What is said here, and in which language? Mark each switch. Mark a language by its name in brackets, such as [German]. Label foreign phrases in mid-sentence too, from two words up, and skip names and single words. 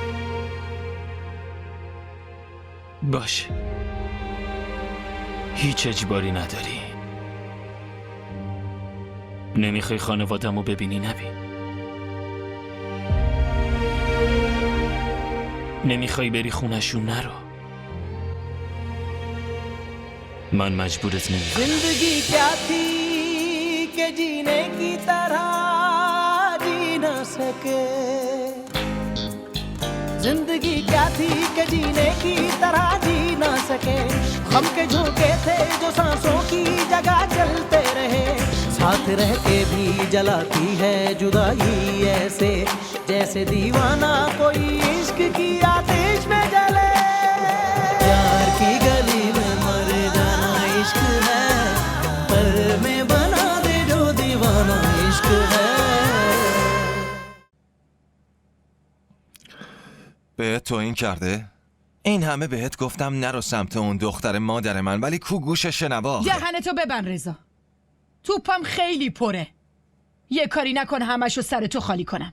[Persian] باشه، هیچ اجباری نداری. نمیخوای خانوادمو ببینی؟ نبین. نمیخوای بری خونشون؟ نرو. من مجبورت نمیکنم. [Hindi] जिंदगी क्या थी कि जीने की तरह जी ना सके, जिंदगी क्या थी कि जीने की तरह जी ना सके, हम के झोंके थे जो सांसों की जगह चलते रहे, साथ रह के भी जलाती है जुदाई ऐसे, जैसे दीवाना कोई इश्क की आतिश में जले, प्यार की गली में मर जाना इश्क है, पर में बना दे जो दीवाना इश्क है. [Persian] بهت توهین کرده؟ این همه بهت گفتم نرو سمت اون دختر مادر من، ولی کو گوش شنوا. دهنتو ببند رضا. توپم خیلی پره. یه کاری نکن همشو سر تو خالی کنم.